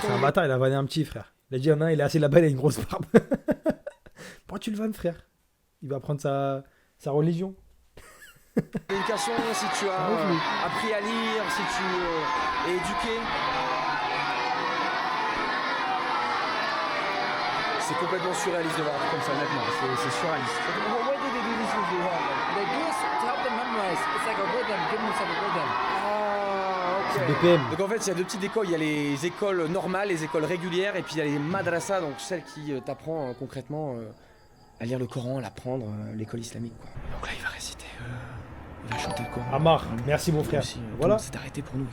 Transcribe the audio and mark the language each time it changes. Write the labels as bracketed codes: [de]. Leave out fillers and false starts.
[fr] C'est un bâtard, il a vanné un petit frère. Il a dit, il est assez là-bas, il a une grosse barbe. Pourquoi tu le vannes, frère? Il va prendre sa religion. L'éducation, si tu as appris à lire, si tu es éduqué, c'est complètement surréaliste de voir un truc comme ça, honnêtement. C'est surréaliste. [en] Why do they do this with the one? They do it to help them memorize. It's like a rhythm. Give themselves a rhythm. [fr] Ah, ok. C'est BPM. Donc en fait, il y a deux petites écoles. Il y a les écoles normales, les écoles régulières, et puis il y a les madrasas, donc celles qui t'apprend concrètement à lire le Coran, à l'apprendre, l'école islamique, quoi. Donc là, il va réciter, il va chanter le Coran. Amar, merci mon frère. Aussi, Voilà. C'est arrêté pour nous.